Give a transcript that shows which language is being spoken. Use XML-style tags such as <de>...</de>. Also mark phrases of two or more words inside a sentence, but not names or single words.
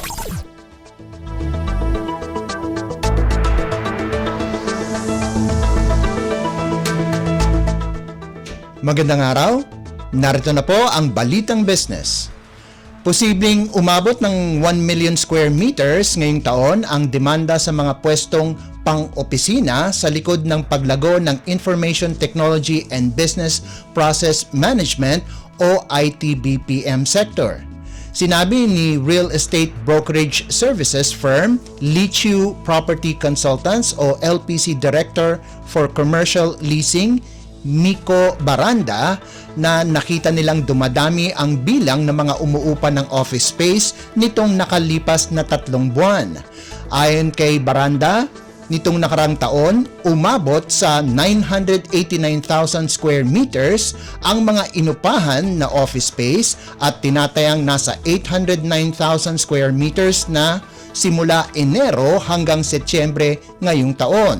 <tl>Magandang araw, narito na po ang Balitang Business. Posibleng umabot ng 1 million</tl> <en>square meters</en> <tl>ngayong taon ang demanda sa mga pwestong pang-opisina sa likod ng paglago ng Information Technology and Business Process Management o ITBPM sector. Sinabi ni Real Estate Brokerage Services firm Lichu Property Consultants o LPC Director for Commercial Leasing Miko Baranda na nakita nilang dumadami ang bilang ng mga umuupa ng</tl> <en>office space</en> <tl>nitong nakalipas na 3 buwan. Ayon kay Baranda, nitong nakarang taon, umabot sa 989,000</tl> <en>square meters</en> <tl>ang mga inupahan na</tl> <en>office space</en> <tl>at tinatayang nasa 809,000</tl> <en>square meters</en> <tl>na simula Enero hanggang Setyembre ngayong taon.</tl>